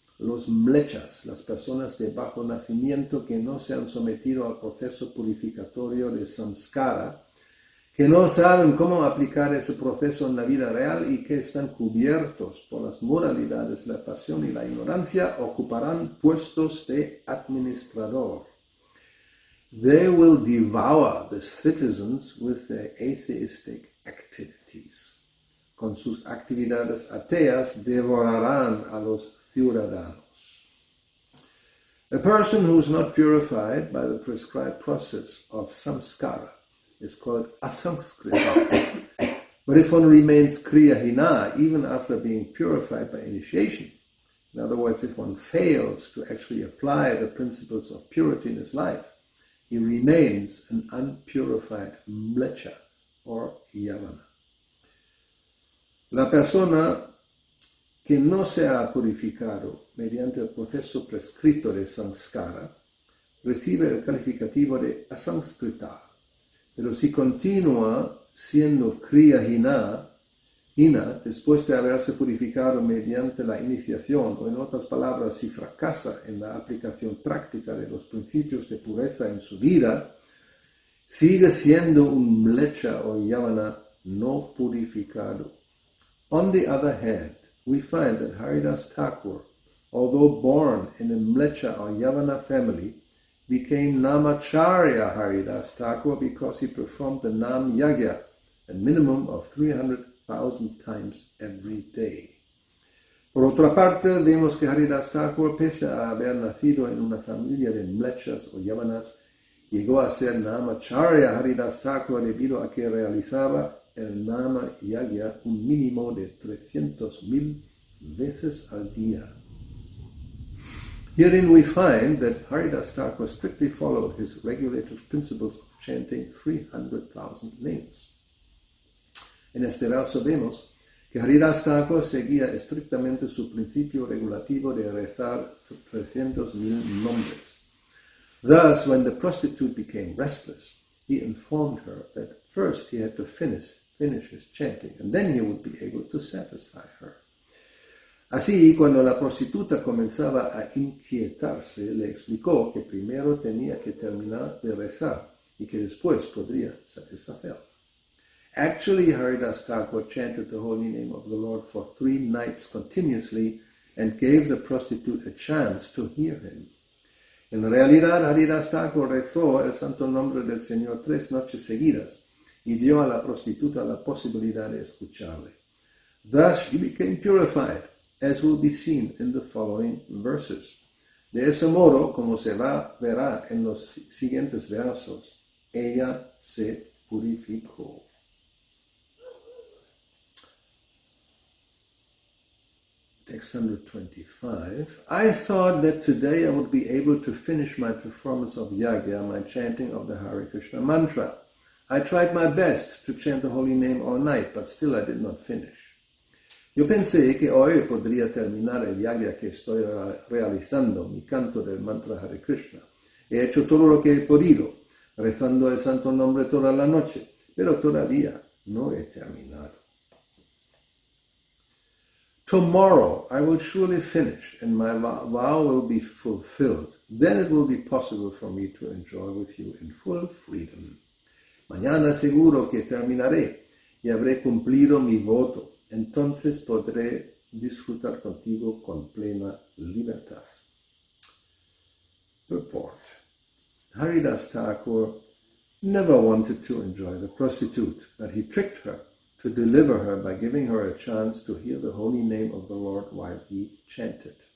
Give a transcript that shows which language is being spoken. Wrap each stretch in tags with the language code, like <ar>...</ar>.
<es>los mlechas, las personas de bajo nacimiento que no se han sometido al proceso purificatorio de samskara, que no saben cómo aplicar ese proceso en la vida real y que están cubiertos por las moralidades, la pasión y la ignorancia, ocuparán puestos de administrador.</es> <en>They will devour the citizens with their atheistic activities.</en> <es>Con sus actividades ateas devorarán a los ciudadanos.</es> <en>A person who is not purified by the prescribed process of samskara is called asamskrita. But if one remains kriyahina even after being purified by initiation, in other words, if one fails to actually apply the principles of purity in his life, he remains an unpurified mlecha or yavana.</en> <es>La persona que no se ha purificado mediante el proceso prescrito de samskara recibe el calificativo de asamskrita, pero si continúa siendo kriyahina después de haberse purificado mediante la iniciación, o en otras palabras, si fracasa en la aplicación práctica de los principios de pureza en su vida, sigue siendo un mlecha o yavana no purificado.</es> <en>On the other hand, we find that Haridas Thakur, although born in a mlecha or yavana family, became Namacharya Haridas Thakur because he performed the Nam Yagya, a minimum of 300,000 times every day.</en> <es>Por otra parte, vemos que Haridas Thakur, pese a haber nacido en una familia de mlechas o yavanas, llegó a ser Namacharya Haridas Thakur debido a que realizaba el Nama Yagya un mínimo de 300,000 veces al día.</es> <en>Herein we find that Haridas Thakur strictly followed his regulative principles of chanting 300,000 names.</en> <es>En este verso vemos que Haridas Thakur seguía estrictamente su principio regulativo de rezar 300,000 nombres.</es> <en>Thus, when the prostitute became restless, he informed her that first he had to finish his chanting, and then he would be able to satisfy her.</en> <es>Así, cuando la prostituta comenzaba a inquietarse, le explicó que primero tenía que terminar de rezar y que después podría satisfacerla.</es> <en>Actually, Haridas Thakur chanted the holy name of the Lord for 3 nights continuously and gave the prostitute a chance to hear him.</en> <es>En realidad, Haridas Thakur rezó el santo nombre del Señor 3 noches seguidas y dio a la prostituta la posibilidad de escucharle.</es> <en>Thus she became purified, as will be seen in the following verses.</en> <es>De ese modo, como se verá en los siguientes versos, ella se purificó.</es> <en>Text 125. I thought that today I would be able to finish my performance of yagya, my chanting of the Hare Krishna mantra. I tried my best to chant the holy name all night, but still I did not finish.</en> <es>Yo pensé que hoy podría terminar el yagya que estoy realizando, mi canto del mantra Hare Krishna. He hecho todo lo que he podido, rezando el santo nombre toda la noche, pero todavía no he terminado.</es> <en>Tomorrow I will surely finish and my vow will be fulfilled. Then it will be possible for me to enjoy with you in full freedom.</en> <es>Mañana seguro que terminaré y habré cumplido mi voto. Entonces podré disfrutar contigo con plena libertad.</es> <en>Purport. Haridas Thakur never wanted to enjoy the prostitute, but he tricked her to deliver her by giving her a chance to hear the holy name of the Lord while he chanted.</en>